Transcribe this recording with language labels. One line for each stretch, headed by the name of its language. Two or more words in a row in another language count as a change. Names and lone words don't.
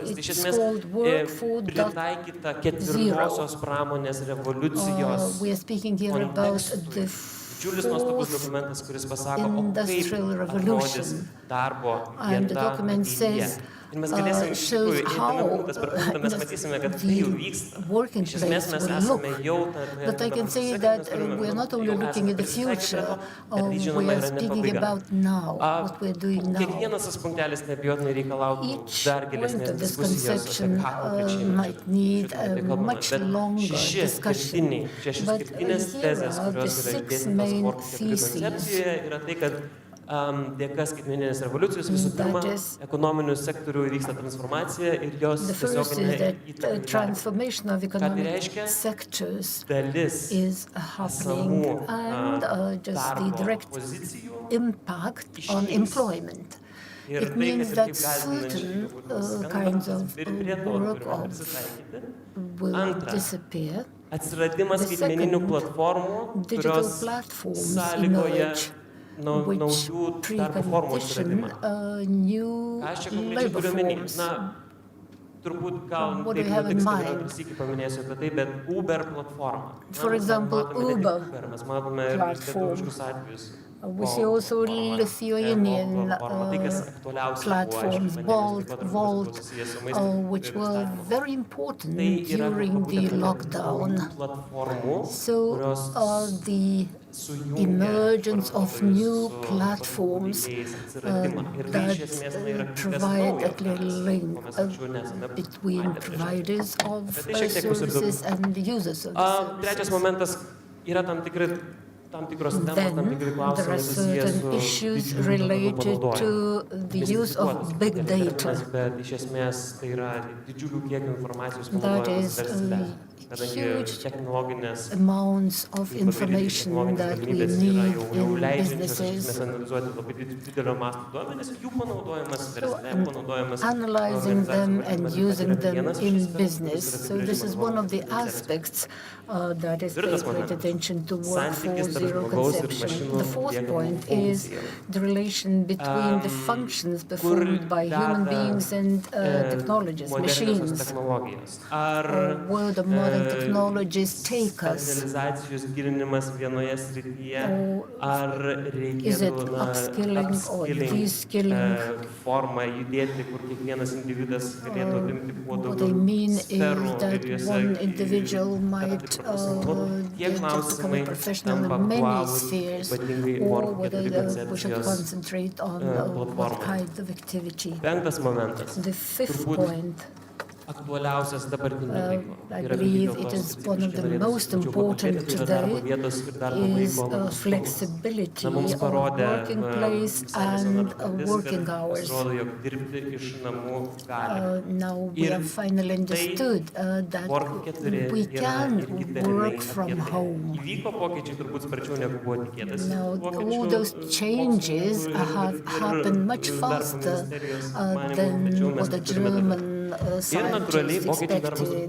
Lithuanian: Tai iš esmės pritaikyta ketvirtosios pramonės revoliucijos kontekstui. Didžiulis nuostabus dokumentas, kuris pasako, o kaip atrodys darbo vieta ateityje. Ir mes galėsime iš tikrųjų, eidami punktas per punktą, mes matysime, kad tai jau vyksta. Iš esmės mes esame jau
English: But I can say that we are not only looking at the future, we are speaking about now, what we are doing now.
Lithuanian: Kiekvienas tas punktelis neabejotinai reikalautų dar gilesnės
English: This
Lithuanian: diskusijos
English: conception might need a much longer discussion.
Lithuanian: Šešios
English: But
Lithuanian: kertinės
English: here
Lithuanian: tezės,
English: are the
Lithuanian: kurios yra 6 išdėstytos
English: main Work 4 theses.
Lithuanian: koncepcijoje, yra tai, kad dėka skaitmeninės revoliucijos visų pirma, ekonominių sektorių vyksta transformacija ir jos
English: The first
Lithuanian: tiesioginė
English: is that
Lithuanian: įtaka.
English: transformation of economic
Lithuanian: reiškia?
English: sectors
Lithuanian: Dalis
English: is happening,
Lithuanian: esamų
English: and just the
Lithuanian: darbo
English: direct
Lithuanian: pozicijų
English: impact on
Lithuanian: išnyks.
English: employment.
Lithuanian: Ir
English: It
Lithuanian: tai,
English: means
Lithuanian: kad ir
English: that
Lithuanian: kaip gąsdinančiai
English: certain
Lithuanian: skamba,
English: kinds of
Lithuanian: ir prie to
English: work
Lithuanian: turime prisitaikyti.
English: will
Lithuanian: Antra,
English: disappear.
Lithuanian: Atsiradimas
English: The
Lithuanian: skaitmeninių
English: second,
Lithuanian: platformų,
English: digital
Lithuanian: kurios
English: platforms
Lithuanian: sąlygoja
English: emerge,
Lithuanian: naujų darbo formų
English: precondition
Lithuanian: atsiradimą.
English: new
Lithuanian: Ką aš čia konkrečiai
English: labor
Lithuanian: turiu omeny?
English: forms.
Lithuanian: Turbūt gal
English: What do
Lithuanian: taip
English: you have in
Lithuanian: nutiks, kad
English: mind?
Lithuanian: antrą sykį paminėsiu apie tai, bet Uber platforma.
English: For
Lithuanian: Mes
English: example,
Lithuanian: matome ne tik Uber Uber, mes matome ir
English: platform.
Lithuanian: lietuviškus atvejus.
English: We see also Lithuanian platforms, Volt, which were very important during the lockdown. So the emergence of new platforms that provide a clear link between providers of services and the users of the
Lithuanian: Trečias
English: services.
Lithuanian: momentas yra tam tikros temos,
English: Then
Lithuanian: tam tikri
English: there
Lithuanian: klausimai
English: are
Lithuanian: susijęs
English: certain
Lithuanian: su
English: issues
Lithuanian: didžiuliu duomenų
English: related
Lithuanian: panaudojimu.
English: to the use of big data.
Lithuanian: Bet iš esmės tai yra didžiulių kiekių informacijos
English: That
Lithuanian: panaudojimas
English: is
Lithuanian: versle. kadangi
English: huge
Lithuanian: technologinės
English: amounts of information that we need in
Lithuanian: leidžiančios
English: businesses.
Lithuanian: analizuoti labai didelio masto duomenis, jų panaudojimas versle,
English: And
Lithuanian: panaudojimas
English: analyzing them and using them in
Lithuanian: vienas
English: business. So this is one of the aspects that is paid great attention to workforce zero conception. The fourth point is the relation between the functions performed by human beings and technologies, machines. Where the modern technologies take us.
Lithuanian: Specializacijos gilinimas vienoje srityje, ar
English: Is it
Lithuanian: reikėtų
English: upskilling or reskilling?
Lithuanian: Formą judėti, kur kiekvienas individas galėtų apimti kuo
English: What I
Lithuanian: daugiau
English: mean is
Lithuanian: sferų
English: that
Lithuanian: ir juose
English: one individual might
Lithuanian: Tie
English: just become
Lithuanian: klausimai
English: a professional
Lithuanian: tampa
English: in many
Lithuanian: aktualūs,
English: spheres,
Lithuanian: ypatingai
English: or work whether we should
Lithuanian: koncepcijos
English: concentrate on what
Lithuanian: platformai.
English: kind of activity.
Lithuanian: Penktas momentas,
English: The fifth
Lithuanian: turbūt
English: point,
Lithuanian: aktualiausias dabartiniu laiku.
English: I believe it is one of the most important today, is flexibility of working place and working hours.
Lithuanian: Jog dirbti iš namų galima.
English: Now we have finally understood that we can work from home.
Lithuanian: Įvyko pokyčiai turbūt sparčiau negu buvo tikėtasi.
English: Now all those changes have happened much faster than what the German scientists expected.